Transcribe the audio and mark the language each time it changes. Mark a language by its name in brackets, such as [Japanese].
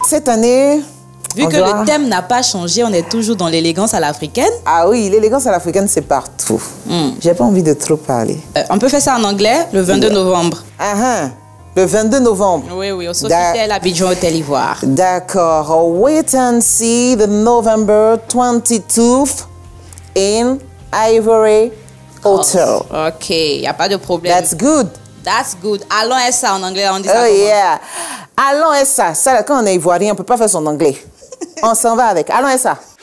[French] Cette année... Vu que le thème n'a pas changé, on est toujours dans l'élégance à l'africaine. Ah oui, l'élégance à l'africaine, c'est partout. J'ai pas envie de trop parler. On peut faire ça en anglais le 22 novembre. Le 22 novembre. Oui, au Sofitel Abidjan Hôtel Ivoire. D'accord. [English] Wait and see the November 22nd in Ivory Hotel. [French] Ok, il n'y a pas de problème. [English] That's good. That's good. [French] Allons à ça en anglais, on dit ça Oh comment? yeah. Allons à ça. Ça, là, quand on est ivoirien, on ne peut pas faire son anglais. On s'en va avec. Allons à ça.